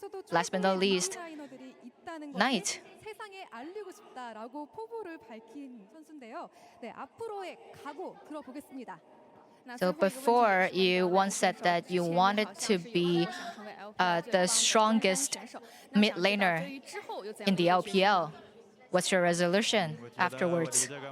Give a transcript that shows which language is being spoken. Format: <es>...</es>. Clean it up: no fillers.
<en>Last but not least, Knight.</en> <ko>세상에 알리고 싶다라고 포부를 밝힌 선수인데요. 네, 앞으로의 각오 들어보겠습니다.</ko> <en>So before, you once said that you wanted to be the strongest mid laner in the LPL. What's your resolution afterwards?</en>